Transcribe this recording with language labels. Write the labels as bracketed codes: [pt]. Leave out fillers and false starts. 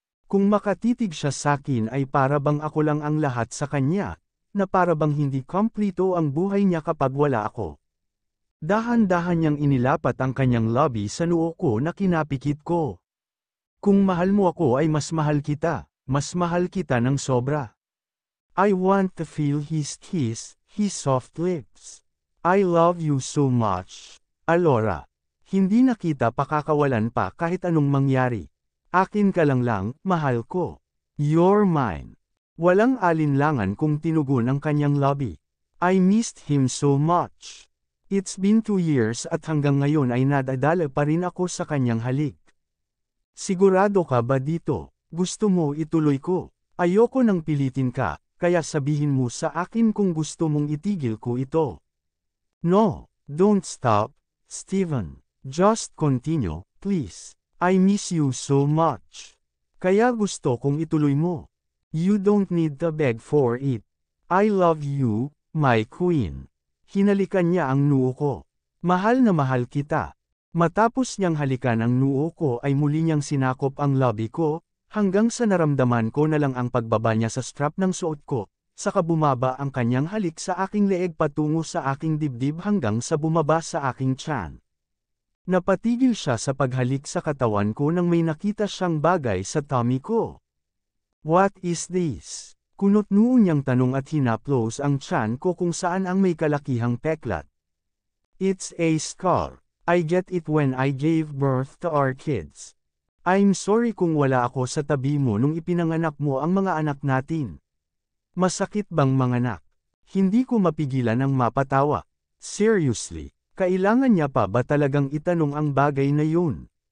[tl] Kung makatitig siya sakin ay para bang ako lang ang lahat sa kanya, na para bang hindi kompleto ang buhay niya kapag wala ako. Dahan-dahan niyang inilapat ang kanyang labi sa noo ko na kinapikit ko. Kung mahal mo ako ay mas mahal kita ng sobra. [en] I want to feel his kiss, his soft lips. I love you so much, [tl] Alora. Hindi na kita pakakawalan pa kahit anong mangyari. Akin ka lang, mahal ko. [en] You're mine. [tl] Walang alinlangan kung tinugon ang kanyang labi. [en] I missed him so much. It's been 2 years [tl] at hanggang ngayon ay nadadala pa rin ako sa kanyang halik. Sigurado ka ba dito? Gusto mo ituloy ko? Ayoko nang pilitin ka. Kaya sabihin mo sa akin kung gusto mong itigil ko ito. [en] No, don't stop, Steven. Just continue, please. I miss you so much. [tl] Kaya gusto kong ituloy mo. [en] You don't need to beg for it. I love you, my queen. [tl] Hinalikan niya ang noo ko. Mahal na mahal kita. Matapos niyang halikan ang noo ko ay muli niyang sinakop ang labi ko, hanggang sa naramdaman ko na lang ang pagbaba niya sa strap ng suot ko, saka bumaba ang kanyang halik sa aking leeg patungo sa aking dibdib hanggang sa bumaba sa aking tiyan. Napatigil siya sa paghalik sa katawan ko nang may nakita siyang bagay sa tummy ko. [en] What is this? [tl] Kunot noo niyang tanong at hinaplos ang tiyan ko kung saan ang may kalakihang peklat. [en] It's a scar. I get it when I gave birth to our kids. I'm sorry [tl] kung wala ako sa tabi mo nung ipinanganak mo ang mga anak natin. Masakit bang manganak? Hindi ko mapigilan ang mapatawa. Seriously, kailangan niya pa ba talagang itanong ang bagay na yun?